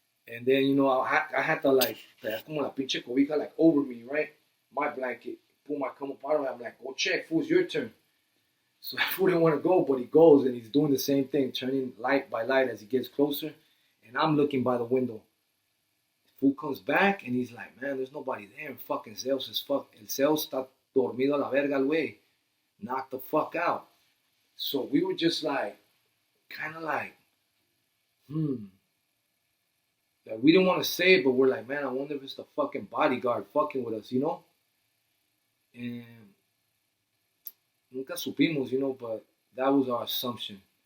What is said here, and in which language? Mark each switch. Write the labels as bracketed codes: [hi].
[en] And then, you know, I had to like, [es] como la pinche cobija [en] like over me, right? My blanket. Pull my come apart. I'm like, go check, fool, it's your turn. So that fool didn't want to go, but he goes and he's doing the same thing, turning light by light as he gets closer. And I'm looking by the window. Fool comes back and he's like, man, there's nobody there. And fucking Zeus is fuck. [es] El Zeus está dormido a la verga el güey. [en] Knocked the fuck out. So we were just like, kind of like, Like we didn't want to say it, but we're like, man, I wonder if it's the fucking bodyguard fucking with us, you know? And [es] nunca supimos, [en] you know, but that was our assumption.